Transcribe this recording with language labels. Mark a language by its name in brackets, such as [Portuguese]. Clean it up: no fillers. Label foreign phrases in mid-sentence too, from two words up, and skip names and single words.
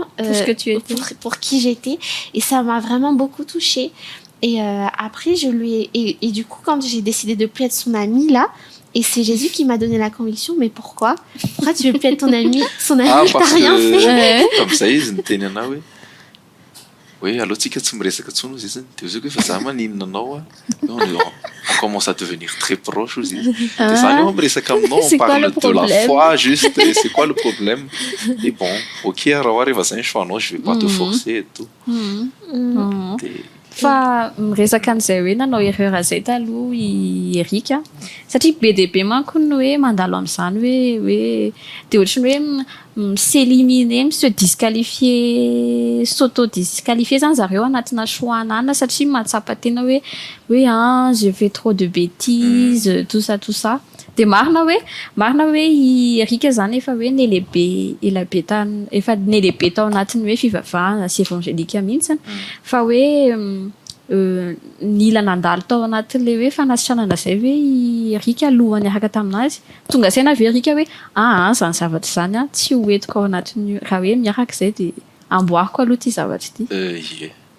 [French] pour ce que tu étais, pour qui j'étais, et ça m'a vraiment beaucoup touchée. Et après je lui ai et du coup quand j'ai décidé de plus être son amie là, et c'est Jésus qui m'a donné la conviction, mais pourquoi tu veux plus être son ami t'as rien fait. Comme ça [Malagasy] izy niteny anao hoe allo tsika tsy miresaka tsony izy zany de zay fa za maninona anao [French] on commence à devenir très proche [Malagasy] izy de ça on miresaka aminao [French] on parle de la foi juste c'est quoi le problème. Et bon ok [Malagasy] raha arriva zany choix-nao [French] je vais pas te forcer et tout. [Malagasy] Fa miresaka an'izay hoe nanao erreur zay taloha i Erika satria be dia be manko ny hoe mandalo amin'izany hoe de ohatrany hoe [French] s'éliminer, se disqualifier, s'auto-disqualifier [Malagasy] zany zareo anatina choix-nana satria mahatsapa tena hoe [French] j'ai fait trop de bêtises, tout ça. [Malagasy] De marina hoe i Erika zany efa hoe efa nelehibe tao anatiny hoe fivavahana sy evangelika mihitsy fa hoe nila nandalo tao anatin'le hoe fanasitranana zay hoe i Erika alohany araka taminazy tonga saina avy Erika hoe zany zavatra zany tsy ho entiko ao anatiny raha hoe miaraka zay de amboariko aloha ty zavatra ty.